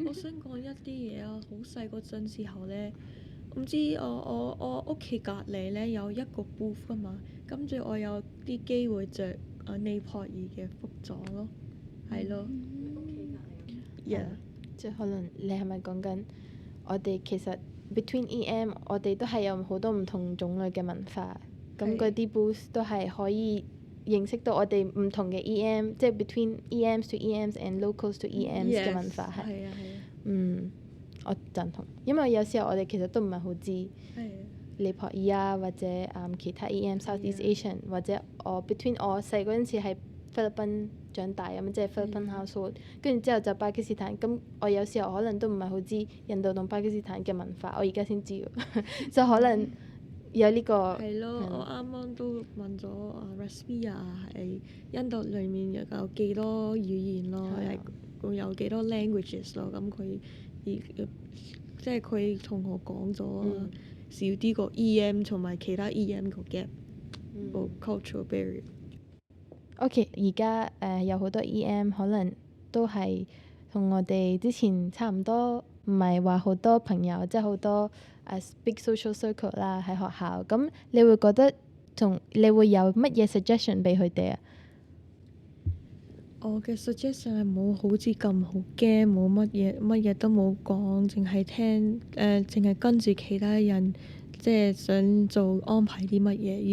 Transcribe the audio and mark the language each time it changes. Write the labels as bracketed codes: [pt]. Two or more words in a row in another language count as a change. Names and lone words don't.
[yue] 我想講一啲嘢啊，好細嗰陣時候咧，唔知我屋企隔離咧有一個 booth 㗎嘛，跟住我有啲機會着尼泊爾嘅服裝咯，係咯。Yeah，即係可能你係咪講緊我哋其實 [en] between EM [yue] 我哋都係有好多唔同種類嘅文化，咁嗰啲 booth 都係可以認識到我哋唔同嘅 EM，即係 [en] between EMs to EMs [yue] and locals to EMs 嘅文化係。係啊係啊。我贊同，因為有時候我哋其實都唔係好知係啊。尼泊爾啊，或者其他 EM、 [en] Southeast Asian， [yue] 或者between 我細嗰陣時係菲律賓長大咁，即係菲律賓 household，跟住之後就巴基斯坦，咁我有時候可能都唔係好知印度同巴基斯坦嘅文化，我而家先知喎，就可能有呢個係咯，我啱啱都問咗Rasmia 係印度裡面有幾多語言咯，係有幾多 languages 咯，咁佢即係佢同我講咗少啲個 EM 同埋其他 EM 個 gap，個 [en] cultural barrier。 [yue] OK，而家有好多 EM 可能都係同我哋之前差唔多，唔係話好多朋友，即係好多 [en] big social circle [yue] 啦喺學校。咁你會覺得你會有乜嘢 suggestion 俾佢哋啊？我嘅 suggestion 係冇好似咁好驚，冇乜嘢都冇講，淨係聽淨係跟住其他人，即係想做安排啲乜嘢。